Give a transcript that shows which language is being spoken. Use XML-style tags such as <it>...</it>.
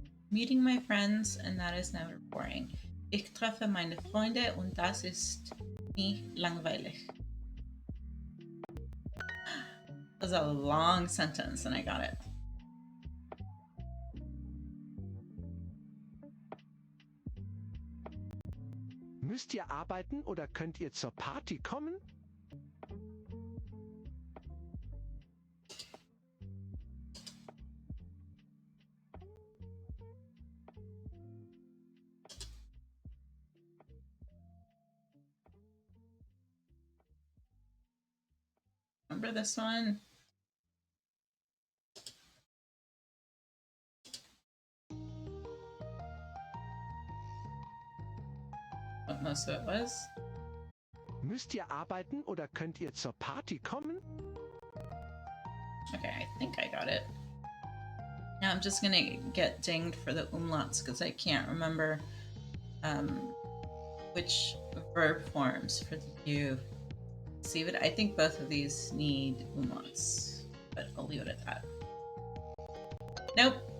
<en>Meeting my friends, and that is never boring.</en> <de>Ich treffe meine Freunde und das ist nie langweilig.</de> <en>That was a long sentence and I got it.</en> <de>Müsst ihr arbeiten oder könnt ihr zur Party kommen?</de> <en>Remember this one? What most of it was?</en> <de>Müsst ihr arbeiten oder könnt ihr zur Party kommen?</de> <en>Okay, I think I got it. Now I'm just gonna get dinged for the umlauts because I can't remember which verb forms for the you. See, but I think both of these need umlauts, but I'll leave it at that. Nope.</en>